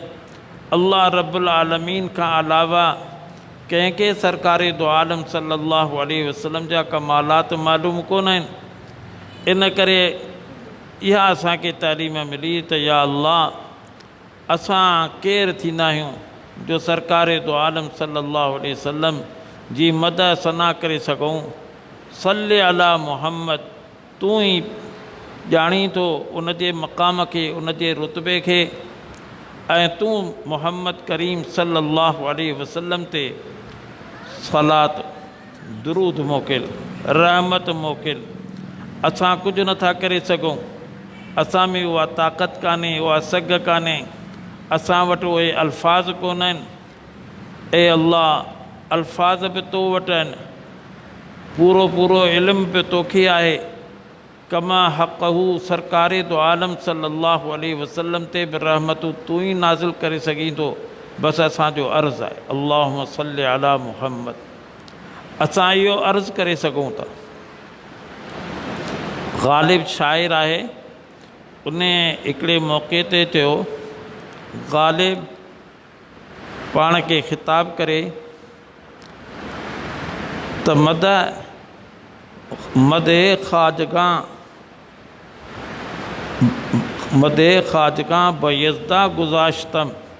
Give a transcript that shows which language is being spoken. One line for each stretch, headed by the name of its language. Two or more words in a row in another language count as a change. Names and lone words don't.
Arabic: الله رب العالمين
Sindhi: खां अलावा कंहिंखे सरकारे दो आलम
Arabic: صلى الله عليه وسلم
Sindhi: जा कमालात मालूम कोन आहिनि। इन करे इहा असांखे तालीम मिली त या अल्लाह असां केरु थींदा आहियूं जो सरकारे दो आलम
Arabic: صلى الله عليه وسلم
Sindhi: जी मदह सना करे सघूं।
Arabic: صل على محمد,
Sindhi: तूं ई ॼाणी थो उन जे मक़ाम खे, उन जे रुतबे खे, ऐं तूं मुहम्मद करीम
Arabic: صلى الله عليه وسلم
Sindhi: ते सलात दुरूद मोकिल, रहमत मोकिल। असां कुझु नथा करे सघूं, असां में उहा ताक़त कान्हे, उहा सघ कान्हे, असां वटि उहे अल्फाज़ कोन आहिनि। ए अल्लाह अल्फाज़ बि तो वटि आहिनि, पूरो इल्मु बि तोखे आहे।
Arabic: كما حقه
Sindhi: सरकारे दो आलम
Arabic: صلى الله عليه وسلم
Sindhi: ते बि रहमतूं तूं ई नाज़िल करे सघीं थो। बसि असांजो अर्ज़ु आहे
Arabic: اللهم صل على محمد.
Sindhi: असां इहो अर्ज़ु करे सघूं था। ग़ालिब शाइर आहे, उन हिकिड़े मौक़े ते चयो, ग़ालिब पाण खे ख़िताब करे त
Persian: مدح خواجگان بیزدان گذاشتم.